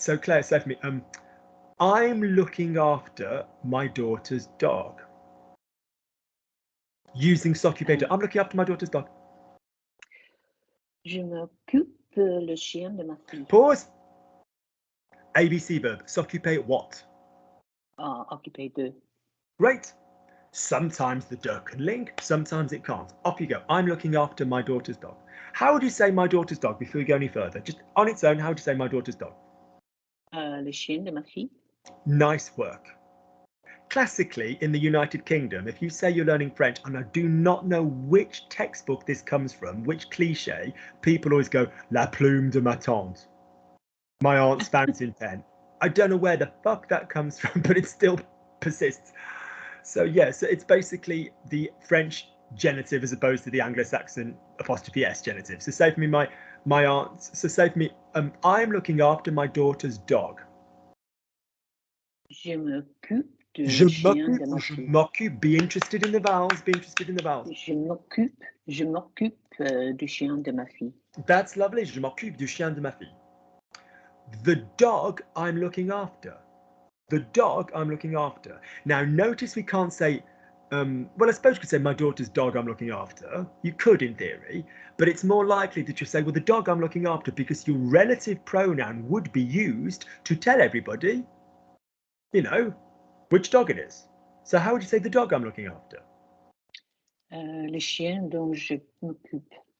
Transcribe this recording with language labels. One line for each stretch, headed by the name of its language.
English: So Claire, say for me, I'm looking after my daughter's dog. Using s'occuper de. I'm looking after my daughter's dog.
French: Je m'occupe le chien de ma fille.
English: Pause. ABC verb. S'occuper what?
French: Occuper de.
English: Great. Sometimes the de can link, sometimes it can't. Off you go. I'm looking after my daughter's dog. How would you say my daughter's dog before we go any further? Just on its own, how would you say my daughter's dog?
French: Le chien de ma fille.
English: Nice work. Classically, in the United Kingdom, if you say you're learning French, and I do not know which textbook this comes from, which cliche, people always go,
French: la plume de ma tante.
English: My aunt's fountain pen. I don't know where the fuck that comes from, but it still persists. So yeah, so it's basically the French genitive as opposed to the Anglo-Saxon apostrophe S genitive. So say for me, my aunt. So say for me, I'm looking after my daughter's dog.
French: Je m'occupe du chien de ma fille. Je m'occupe.
English: Be interested in the vowels. Be interested in the vowels.
French: Je m'occupe du chien de ma fille.
English: That's lovely.
French: Je m'occupe du chien de ma fille.
English: The dog I'm looking after. The dog I'm looking after. Now, notice we can't say, well, I suppose you could say my daughter's dog I'm looking after. You could in theory, but it's more likely that you say, well, the dog I'm looking after, because your relative pronoun would be used to tell everybody, you know, which dog it is. So how would you say the dog I'm looking after?
French: Le chien dont je m'occupe.